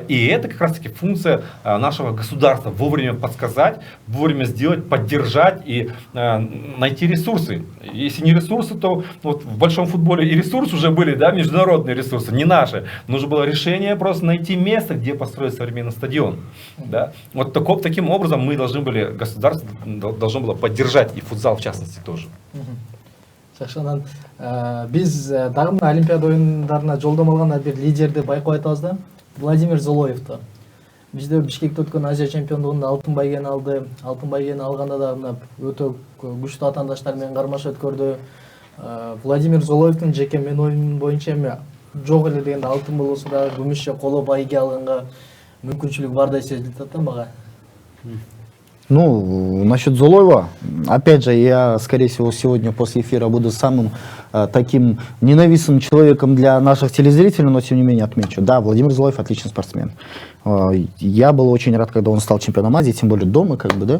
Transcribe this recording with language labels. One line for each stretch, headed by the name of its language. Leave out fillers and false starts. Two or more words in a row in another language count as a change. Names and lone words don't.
Russian: И это как раз таки функция нашего государства. Вовремя подсказать, вовремя сделать, поддержать и найти ресурсы. Если не ресурсы, то вот в большом футболе и ресурсы уже были, да, международные ресурсы, не наши. Нужно было решение просто найти место, где построить современный стадион. Да? Вот таким образом мы должны были, государство должно было поддержать и футзал в частности тоже.
Kyrgyz: Жакшынан биз дагы мына Олимпиада оюндарына жолдомо алган бир лидерди байкап атабыз да, Владимир Золоевду. Бизде Бишкекте өткөн Азия чемпиондугунда алтын байгени алды. Алтын байгени алганда да мына өтө күчтүү атаандаштар менен кармаш өткөрдү. Владимир Золоевдун жеке менин оюм боюнча эми жок эле дегенде алтын болбосо да күмүш же коло байге алганга мүмкүнчүлүк бардай сезилип атат мага.
Russian: Ну, насчет Зулоева, опять же, я, скорее всего, сегодня после эфира буду самым таким ненавистным человеком для наших телезрителей, но тем не менее отмечу. Да, Владимир Зулоев отличный спортсмен. Я был очень рад, когда он стал чемпионом Азии, тем более дома, как бы, да.